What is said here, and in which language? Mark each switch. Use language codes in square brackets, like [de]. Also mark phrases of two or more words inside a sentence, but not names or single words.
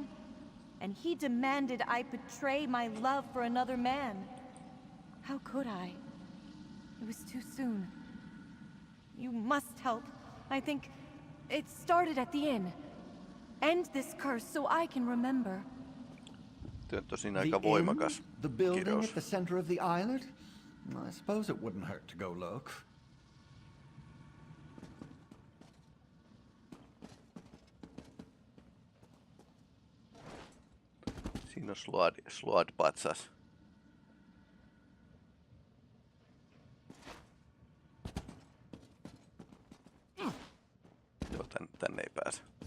[en] And he demanded I betray my love for another man. How could I? It was too soon. You must help. I think it started at the inn. End this curse so I can remember. [fi] Työ on tosin [en] The [fi] aika [en] inn? [fi] voimakas [en] The building [fi] kirous. [en] at the center of the island? I suppose it wouldn't hurt to go look. [fi] Siinä on Sluad-patsas. Joo, tänne ei pääse.